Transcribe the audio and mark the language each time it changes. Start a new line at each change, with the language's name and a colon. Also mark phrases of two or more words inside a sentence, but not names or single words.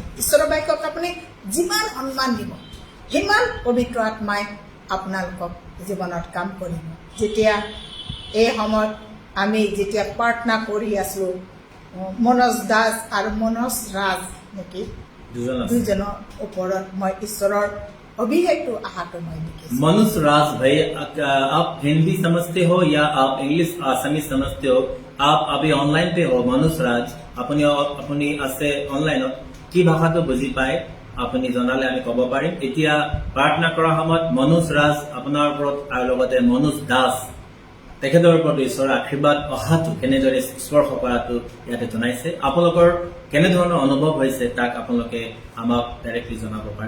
Assamese: ঈশ্বৰৰ বাক্যক আপুনি যিমান সন্মান দিব, সিমান পবিত্ৰ আত্মাই আপোনালোকক জীৱনত কাম কৰিব। যেতিয়া এই সময়ত আমি যেতিয়া প্ৰাৰ্থনা কৰি আছিলোঁ, মনোজ দাস আৰু মনোজ ৰাজ নেকি দুজনৰ ওপৰত মই ঈশ্বৰৰ
Hindi: अभिषेक आहा तो मैं देखी। मनुष्य राज भाई, आप हिंदी समझते हो या आप इंग्लिश आसामी समझते हो? आप अभी ऑनलाइन पे हो। मनुष्य राज अपनी
Assamese: আছে অনলাইনত কি ভাষাটো বুজি পায় আপুনি জনালে আমি ক'ব পাৰিম। এতিয়া প্ৰাৰ্থনা কৰাৰ সময়ত মনোজ ৰাজ আপোনাৰ ওপৰত আৰু লগতে মনোজ দাস তেখেতৰ ওপৰত ঈশ্বৰৰ আশীৰ্বাদ অহাটো কেনেদৰে স্পৰ্শ কৰাটো ইয়াতে জনাইছে। আপোনালোকৰ কেনেধৰণৰ অনুভৱ হৈছে তাক আপোনালোকে আমাক ডাইৰেক্টলি জনাব পাৰে।